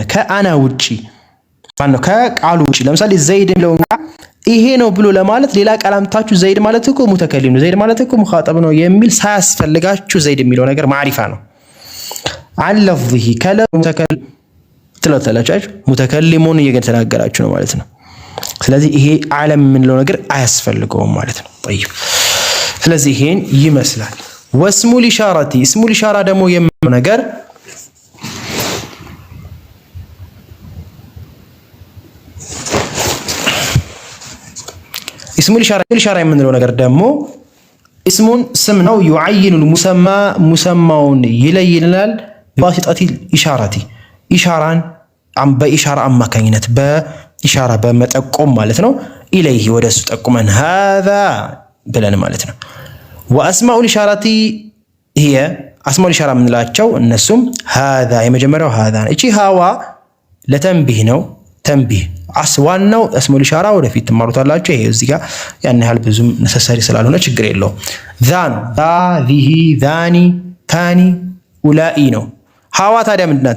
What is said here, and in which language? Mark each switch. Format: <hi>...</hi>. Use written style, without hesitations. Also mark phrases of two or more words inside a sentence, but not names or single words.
<am>ከአና ውጪ ማነው ከቃሉ ውጪ ለምሳሌ ዘይድ ነው ይሄ ነው ብሎ ለማለት ሌላ ቃል አምጥታችሁ ዘይድ ማለት እኮ ሙተከሊም ነው ዘይድ ማለት እኮ ሙኻጠብ ነው የሚል ሳያስፈልጋችሁ ዘይድ የሚለው ነገር ማዕሪፋ ነው። አለፍህ ከለ ሙተከሊም ትላላችሁ ሙተከሊሙን እየተናገራችሁ ነው ማለት ነው። ስለዚህ ይሄ ዓለም የምንለው ነገር አያስፈልገውም ማለት ነው። طيب ስለዚህ ይሄን ይመስላል።</am> <ar>واسم الإشارة</ar> <am>እስሙ ሊሻራ ደግሞ የምንለው ነገር</am> <ar>اسم الإشارة</ar> <am>የምንለው ነገር ደግሞ اسمون ስም ነው</am> <ar>يعين المسمى مسمون</ar> <am>ይለይልናል</am> <ar>بواسطة الإشارة</ar> <am>ኢሻራን በኢሻራ አማካኝነት በኢሻራ በመጠቆም ማለት ነው። ኢለይሂ ወደሱ ጠቁመን هذا ብለን ማለት ነው።</am> <ar>وأسماء الإشارة هي أسماء الإشارة</ar> <am>የምንላቸው እነሱም هذا የመጀመሪያው هذا እቺ</am> <ar>ها للتنبيه</ar> <am>ነው። ተንቢህ አስዋናው እስሙል ኢሻራ ወደፊት ተማሩታላችሁ። ይሄ እዚህ ጋር ያን ያህል ብዙም ነሰሰሪ ስላልሆነ ችግር የለውም። ዛን ذه ዛኒ ታኒ ኡላኢ ነው። ሃዋ ታዲያ ምንድናት?</am>